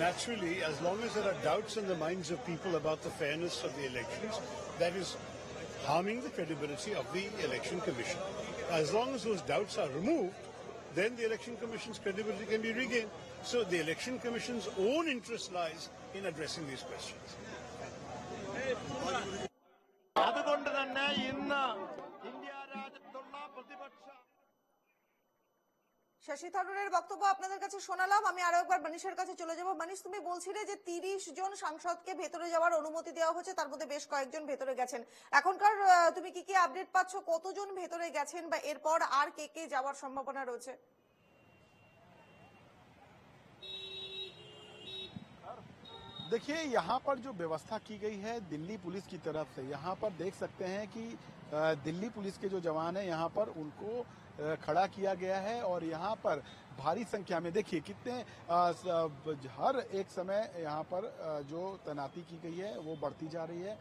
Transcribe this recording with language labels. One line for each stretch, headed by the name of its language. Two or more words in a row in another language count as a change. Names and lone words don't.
English: Naturally, as long as there are doubts in the minds of people about the fairness of the elections, that is harming the credibility of the Election Commission. As long as those doubts are removed, then the Election Commission's credibility can be regained. So the Election Commission's own interest lies in addressing these questions.
Malayalam: അതുകൊണ്ട് തന്നെ ഇന്ന് ഇന്ത്യ രാജ്യത്തുള്ള പ്രതിപക്ഷ
Bangla: শশী থারুরের বক্তব্য আপনাদের কাছে শোনালাম। আমি আরো একবার মানিশের কাছে চলে যাব। মানিশ, তুমি বলছিলে যে 30 জন সাংসদকে ভেতরে যাওয়ার অনুমতি দেওয়া হয়েছে, তার মধ্যে বেশ কয়েকজন ভেতরে গেছেন। এখনকার তুমি কি আপডেট পাচ্ছ, কতজন ভেতরে গেছেন বা এরপর আর কে কে যাওয়ার সম্ভাবনা রয়েছে?
Hindi: देखिए, यहाँ पर जो व्यवस्था की गई है दिल्ली पुलिस की तरफ से, यहाँ पर देख सकते हैं कि दिल्ली पुलिस के जो जवान हैं यहाँ पर उनको खड़ा किया गया है और यहाँ पर भारी संख्या में देखिए कितने हर एक समय यहाँ पर जो तैनाती की गई है वो बढ़ती जा रही है।